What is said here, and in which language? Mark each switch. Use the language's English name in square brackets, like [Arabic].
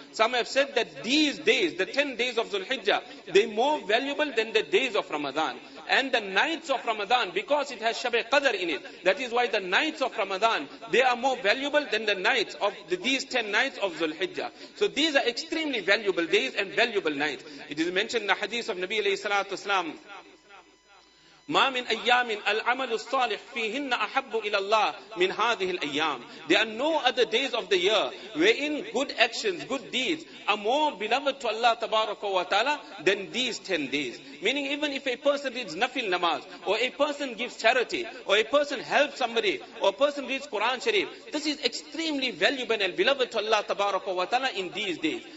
[English] Some have said that these days, the 10 days of Dhul Hijjah, they're more valuable than the days of Ramadan. And the nights of Ramadan, because it has Shab Qadr in it, that is why the nights of Ramadan, they are more valuable than the nights of these 10 nights of Dhul Hijjah. So these are extremely valuable days and valuable nights. It is mentioned in the hadith of Nabi alayhi salatu wasalam, [Arabic] ما من أيام العمل الصالح فيهن أحب إلى الله من هذه الأيام. [English] There are no other days of the year wherein good actions, good deeds are more beloved to Allah Tabaraka wa Ta'ala than these 10 days. Meaning even if a person reads nafil namaz, or a person gives charity, or a person helps somebody, or a person reads Quran Sharif, this is extremely valuable and beloved to Allah Tabaraka wa Ta'ala in these days.